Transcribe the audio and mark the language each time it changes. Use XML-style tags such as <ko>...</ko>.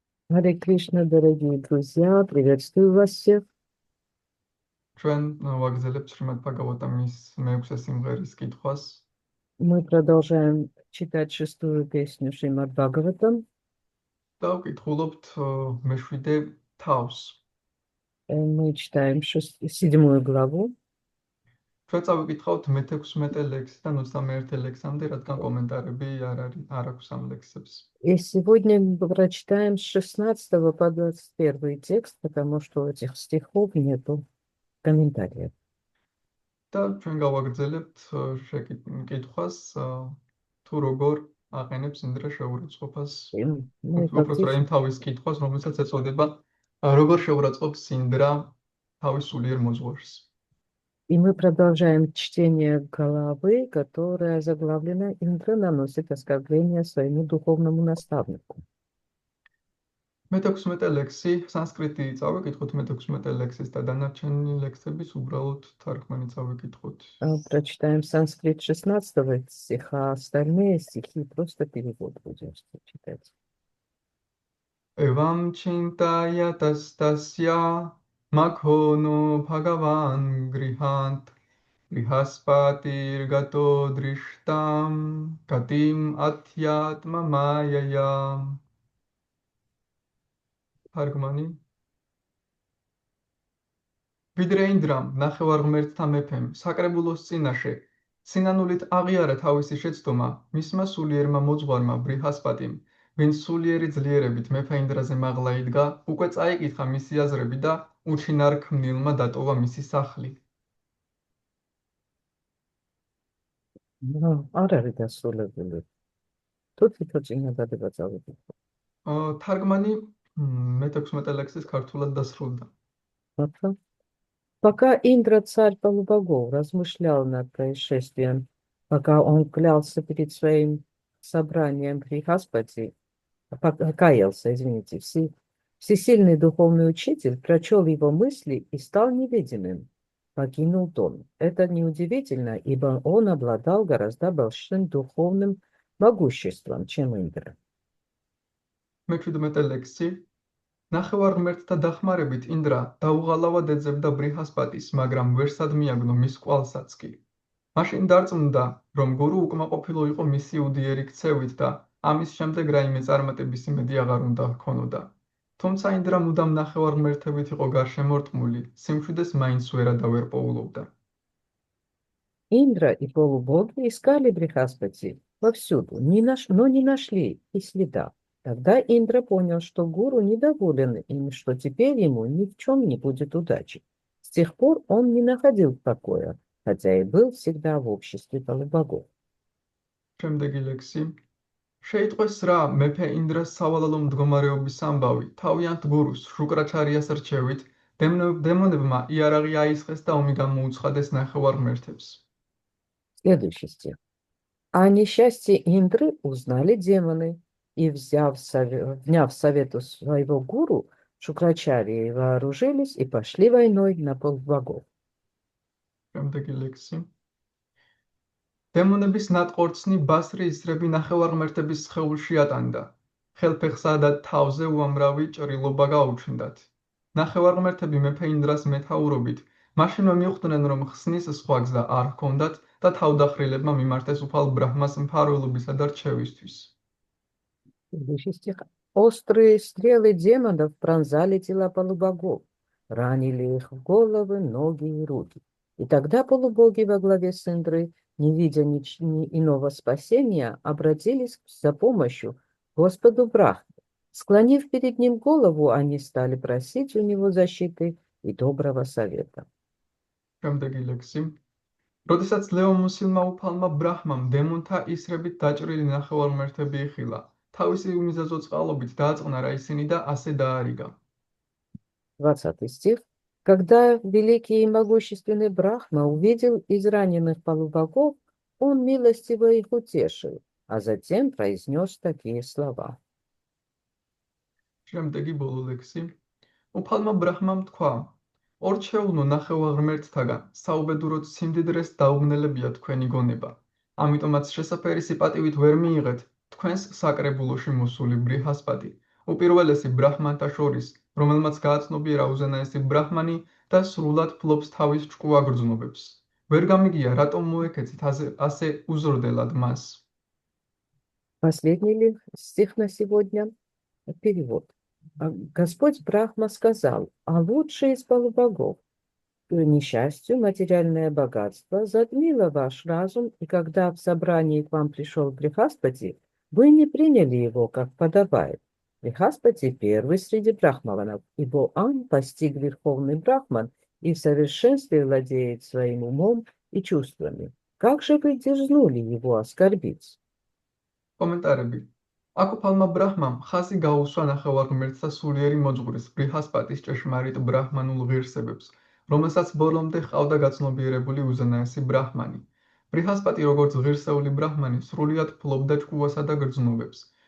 <ru>Харе Кришна, дорогие друзья, приветствую вас всех.</ru> <ka>ჩვენ ვაგრძელებთ შრიმად ბhagavatam-ის მეექვსე სიმღერის კითხვას.</ka> <ru>Мы продолжаем читать шестую песню Шримад Бхагаватам.</ru> <ka>და ვკითხულობთ მეშვიდე თავს.</ka> <ru>Мы читаем седьмую главу.</ru> <ka>ჩვენ წავიკითხავთ მე-16 ლექსიდან 21 ლექსამდე, რადგან კომენტარები არ აქვს ამ ლექსებს.</ka> <ru>И сегодня мы прочитаем с 16 по 21 текст, потому что у этих стихов нету комментариев.</ru> <ka>და ჩვენ გავაგრძელებთ კითხვას, თუ როგორ აყენებს ინდრა შეურაცხყოფას. უბრალოდ იმ თავის კითხვას, რომელსაც ეწოდება როგორ შეურაცხყოფს ინდრა თავის სულიერ მოძღვარს.</ka> <ru>И мы продолжаем чтение главы, которая заглавлена «Индра наносит оскорбление своему духовному наставнику».</ru> <ka>მე-16 ლექსი სანსკრიტი წავიკითხოთ, მე-16 ლექსის და დანარჩენი ლექსების უბრალოდ თარგმანი წავიკითხოთ.</ka> <ru>Прочитаем санскрит 16 стиха, а остальные стихи просто перевод будем читать.</ru> <sa>Evam chintaya tastasya makhono bhagavan grihant grihaspatir gato drishtam katim athyatma mayaya.</sa> <ka>თარგმანი ვიდრე ინდრამ ნახევარღმერთთა მეფემ საკრებულოს წინაშე სინანულით აღიარა თავისი შეცდომა მისმა სულიერმა მოძღვარმა ბრიჰასპატიმ, ვინც სულიერი ძლიერებით მეფე ინდრაზე მაღლა იდგა, უკვე წაიკითხა მისი აზრები და უჩინარ ქმნილმა დატოვა მისი სახლი. არ არის დასრულებული. თუ თვითონ წინადადება წავიკითხო. თარგმანი მე-16 ლექსის ქართულად დასრულდა.</ka> <ru>Пока Индра, царь полубогов, размышлял над происшествием, пока он клялся перед своим собранием Брихаспати, каялся, извините, всесильный духовный учитель прочел его мысли и стал невидимым, покинул дом. Это неудивительно, ибо он обладал гораздо большим духовным могуществом, чем Индра.</ru> <ka>მე-17 ლექსი ნახევარღმერთთა დახმარებით ინდრა დაუღალავად ეძებდა ბრიჰასპატის, მაგრამ ვერსად მიაგნო მის კვალსაც კი. მაშინ დარწმუნდა, რომ გურუ უკმაყოფილო იყო მისი უდიერი ქცევით და ამის შემდეგ რაიმე წარმატების იმედი აღარ უნდა ჰქონოდა. თუმცა ინდრა მუდამ ნახევარღმერთებით იყო გარშემორტყმული, სიმშვიდეს მაინც ვერადავერ პოულობდა.</ka> <ru>Индра и полубоги искали Брихаспати повсюду, но не нашли и следа. Тогда Индра понял, что гуру недоволен им, что теперь ему ни в чем не будет удачи. С тех пор он не находил покоя, хотя и был всегда в обществе полубогов.</ru> <ka>შემდეგი ლექსი შეიტყვეს რა მეფე ინდრას სავალალო მდგომარეობის ამბავი თავიანთ გურუს შუკრაჩარიას რჩევით დემონებმა იარაღი აისხეს და ომი გამოუცხადეს ნახევარღმერთებს.</ka> <ru>Следующий стих. О несчастье Индры узнали демоны, и, вняв совету своего гуру, Шукрачарии вооружились и пошли войной на полубогов.</ru> <ka>შემდეგი ლექსი დემონების ნატყორცნი ბასრი ისრები ნახევარღმერთების სხეულში ატანდა. ხელფეხსა და თავზე უამრავი ჭრილობა გაუჩნდათ. ნახევარღმერთები მეფე ინდრას მეთაურობით მაშინვე მიხვდნენ, რომ ხსნის სხვა გზა არ ჰქონდათ და თავდახრილებმა მიმართეს უფალ ბრაჰმას მფარველობისა და რჩევისთვის.</ka> <ru>Следующий стих. Острые стрелы демонов пронзали тела полубогов, ранили их в головы, ноги и руки. И тогда полубоги во главе с Индрой, не видя ни иного спасения, обратились за помощью Господу Брахме. Склонив перед ним голову, они стали просить у него защиты и доброго совета.</ru> <ka>შემდეგი ლექსი როდესაც ლეომუსილმა უფალმა ბრაჰმამ დემონთა ისრებით დაჭრილი ნახევარღმერთები იხილა, თავისი უმიზეზო წყალობით დააწყნა რა ისინი და ასე დაარიგა.</ka> <ru>20 стих. Когда великий и могущественный Брахма увидел израненных полубогов, он милостиво их утешил, а затем произнес такие слова.</ru> <ka>შემდეგი ბოლო ლექსი უფალმა ბრაჰმამ თქვა ორჩეულნო ნახევარღმერთთაგან საუბედუროდ სიმდიდრეს დაუგნელებია თქვენი გონება. ამიტომაც შესაფერი სიპატივით ვერ მიიღეთ თქვენს საკრებულოში მოსული ბრიჰასპატი, უპირველესი ბრაჰმანთა შორის, რომელმაც გააცნობიერა უზენაესი ბრაჰმანი და სრულად ფლობს თავის ჭკუაგრძნობებს. ვერ გამიგია, რატომ მოექეცით ასე უზრდელად მას.</ka> <ru>Последний стих на сегодня – перевод. Господь Брахма сказал, а лучший из полубогов. К несчастью, материальное богатство затмило ваш разум, и когда в собрании к вам пришел Брихаспати, вы не приняли его, как подобает. Брихаспати – первый среди брахманов, ибо он постиг верховный брахман и в совершенстве владеет своим умом и чувствами. Как же вы дерзнули его оскорбить?</ru> <ka>კომენტარები. აკუფალმა ბრაჰმამ ხაზი გაუსვა ნახევარღმერთთა სულიერი მოძღვრის ბრიჰასპატის ჭეშმარიტ ბრაჰმანულ ღირსებებს, რომელსაც ბოლომდე ჰყავდა გაცნობიერებული უზენაესი ბრაჰმანი. ბრიჰასპატი როგორც ღირსეული ბრაჰმანი სრულიად ფლობდა ჭკუასა და გრძნობებს.</ka>